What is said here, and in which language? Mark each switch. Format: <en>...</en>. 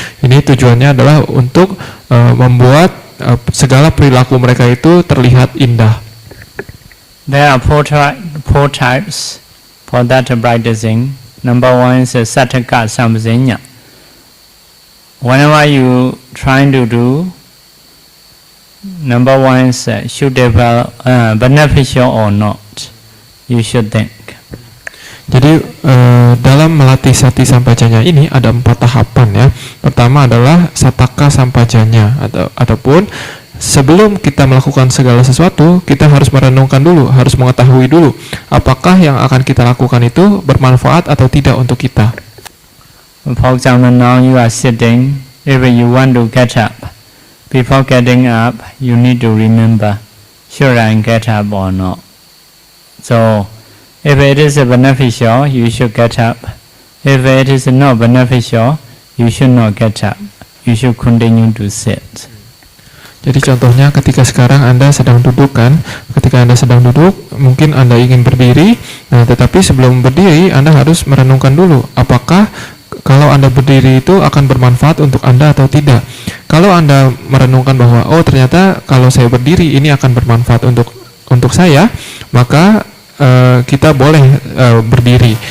<id>Ini tujuannya adalah untuk membuat segala perilaku mereka itu terlihat indah.</id> <en>There are four types for that practicing. Number one is Sattaka Sampajanya. Whenever you trying to do, number one is should it be beneficial or not, you should think.</en> <id>Jadi dalam melatih sati sampajanya ini ada 4 tahapan ya. Pertama adalah Sattaka Sampajanya, ataupun sebelum kita melakukan segala sesuatu, kita harus merenungkan dulu, harus mengetahui dulu apakah yang akan kita lakukan itu bermanfaat atau tidak untuk kita.</id> <en>For example, now you are sitting, if you want to get up, before getting up, you need to remember, should I get up or not? So, if it is beneficial, you should get up. If it is not beneficial, you should not get up. You should continue to sit.</en> <id>Jadi contohnya ketika sekarang Anda sedang duduk kan, ketika Anda sedang duduk, mungkin Anda ingin berdiri, nah tetapi sebelum berdiri Anda harus merenungkan dulu, apakah kalau Anda berdiri itu akan bermanfaat untuk Anda atau tidak. Kalau Anda merenungkan bahwa, oh ternyata kalau saya berdiri ini akan bermanfaat untuk saya, maka kita boleh berdiri.</id>